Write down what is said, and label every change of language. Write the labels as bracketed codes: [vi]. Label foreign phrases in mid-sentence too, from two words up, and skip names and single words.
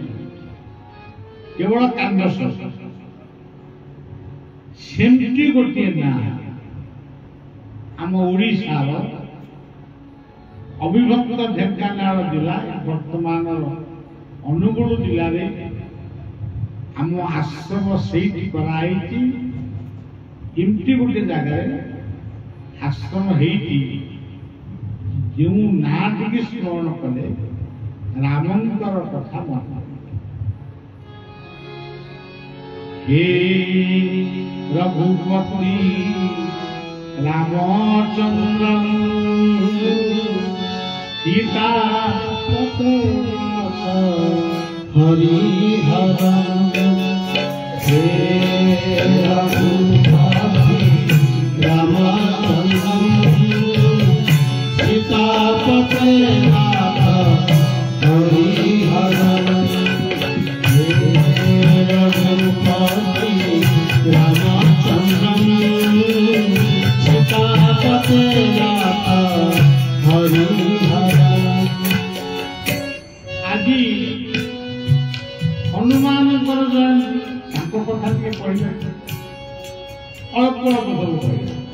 [or] କେବଳ କାଣ୍ଡେଶ୍ୱର ସେମିତି ଗୋଟିଏ ନାଁ ଆମ ଓଡ଼ିଶାର ଅବିଭକ୍ତ ଢେଙ୍କାନାଳ ଜିଲ୍ଲା, ବର୍ତ୍ତମାନର ଅନୁଗୁଳ ଜିଲ୍ଲାରେ ଆମ ଆଶ୍ରମ ସେଇଠି କରାହେଇଛି। ଏମିତି ଗୋଟେ ଜାଗାରେ ଆଶ୍ରମ ହେଇଛି ଯେଉଁ ନାଁଟିକି ସ୍ମରଣ କଲେ ରାମଙ୍କର କଥା ମନେ। [sa] हे रघुपति रामचंद्र सीता हरिहर हे रघुपति रामचंद्र सीता पते [or] हरिहर ଆଜି ହନୁମାନଙ୍କର ଜୟନ୍ତୀ, ତାଙ୍କ କଥା ଟିକେ କହିଲେ ଅଳ୍ପ ଅଳ୍ପ ସବୁ କହିଲେ।